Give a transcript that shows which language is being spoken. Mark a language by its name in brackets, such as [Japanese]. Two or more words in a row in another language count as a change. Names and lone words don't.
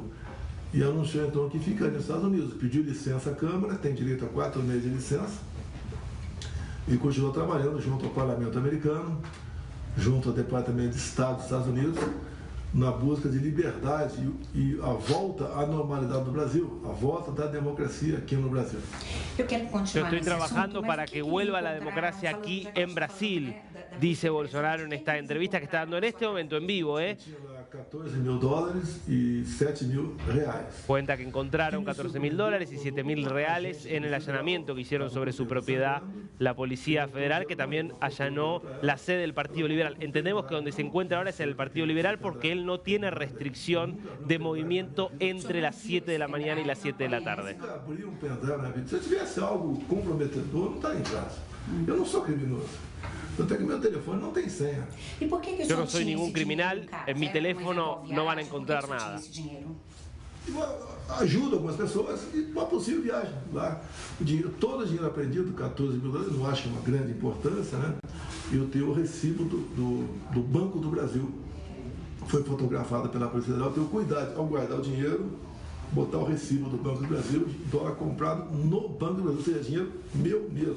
[Portuguese] E anunciou então que ficaria nos Estados Unidos. Pediu licença à Câmara, tem direito a 4 meses de licença, e continuou trabalhando junto ao Parlamento americano, junto ao Departamento de Estado dos Estados Unidos, na busca de liberdade e a volta à normalidade do Brasil, a volta da democracia aquí no Brasil. [Spanish] Yo estoy trabajando para que vuelva la democracia aquí en Brasil, dice Bolsonaro en esta entrevista que está dando en este momento en vivo. $14.000 y $7.000. Cuenta que encontraron $14.000 y $7.000 en el allanamiento que hicieron sobre su propiedad la Policía Federal, que también allanó la sede del Partido Liberal. Entendemos que donde se encuentra ahora es el Partido Liberal porque él no tiene restricción de movimiento entre las 7 de la mañana y las 7 de la tarde. [Portuguese] Se eu tivesse algo comprometedor, não estaria em casa. Eu não sou criminoso. Tanto é que meu telefone não tem senha. [Spanish] Yo no soy ningún criminal, en mi teléfono no van a encontrar nada. [Portuguese] Ajuda algumas pessoas e uma possível viagem lá. Todo o dinheiro apreendido, $14.000, não acho que é uma grande importância, né? Eu tenho o recibo do Banco do Brasil. Foi fotografado pela Polícia Federal. Eu tenho cuidado ao guardar o dinheiro, botar o recibo do Banco do Brasil, dólar comprado no Banco do Brasil, ou seja, dinheiro meu mesmo.